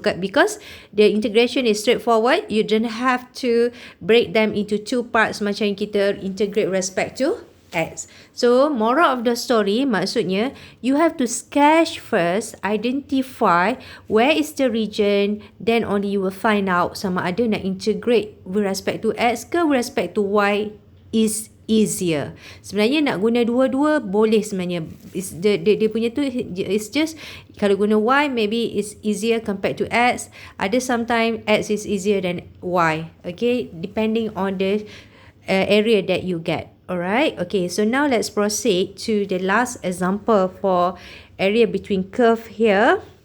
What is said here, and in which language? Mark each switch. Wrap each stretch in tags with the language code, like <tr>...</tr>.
<en>Because the integration is straightforward. You don't have to break them into two parts</en> <ms>macam kita</ms> <en>integrate respect to x. So moral of the story, maksudnya you have to sketch first, identify where is the region, then only you will find out</en> <ms>sama ada nak</ms> <en>integrate with respect to x ke with respect to y is easier.</en> <ms>Sebenarnya nak guna dua-dua boleh sebenarnya. Dia punya tu</ms> <en>it's just</en> <ms>kalau guna</ms> <en>y maybe it's easier compared to x. Ada sometimes x is easier than y. Okay, depending on the area that you get. Alright, okay, so now let's proceed to the last example for area between curve here.</en>